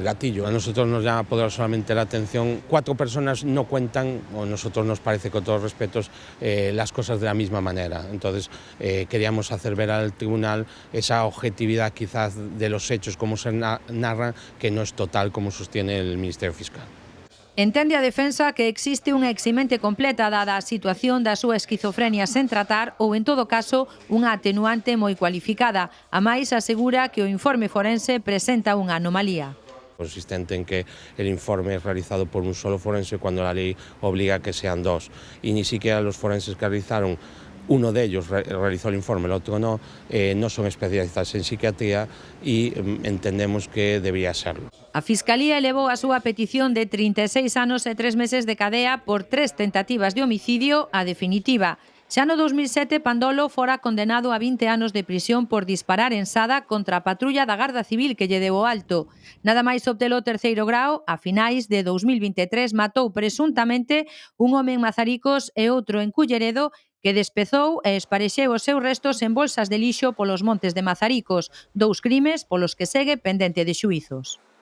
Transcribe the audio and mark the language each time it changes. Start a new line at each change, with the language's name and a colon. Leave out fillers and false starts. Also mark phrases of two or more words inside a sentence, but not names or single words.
Spanish: A nosotros nos llama poderosamente la atención. 4 personas no cuentan, o a nosotros nos parece, con todos los respetos, las cosas de la misma manera. Entonces queríamos hacer ver al tribunal esa objetividad quizás de los hechos, como se narran, que no es total como sostiene el Ministerio Fiscal.
Galician: Entende a defensa que existe unha eximente completa dada a situación da súa esquizofrenia sen tratar ou, en todo caso, unha atenuante moi cualificada. A máis, asegura que o informe forense presenta unha anomalía.
Spanish: Consistente en que el informe es realizado por un solo forense cuando la ley obliga a que sean 2. Y ni siquiera los forenses que realizaron, uno de ellos realizó el informe, el otro no son especialistas en psiquiatría y entendemos que debería serlo.
Galician: A Fiscalía elevou a súa petición de 36 anos e 3 meses de cadea por 3 tentativas de homicidio a definitiva. Xa no 2007, Pandolo fora condenado a 20 anos de prisión por disparar en Sada contra a patrulla da Garda Civil que lle deu o alto. Nada máis obtelo o 3º grao, a finais de 2023 matou presuntamente un home en Mazaricos e outro en Culleredo, que despezou e esparexeu os seus restos en bolsas de lixo polos montes de Mazaricos, 2 crimes polos que segue pendente de xuízos.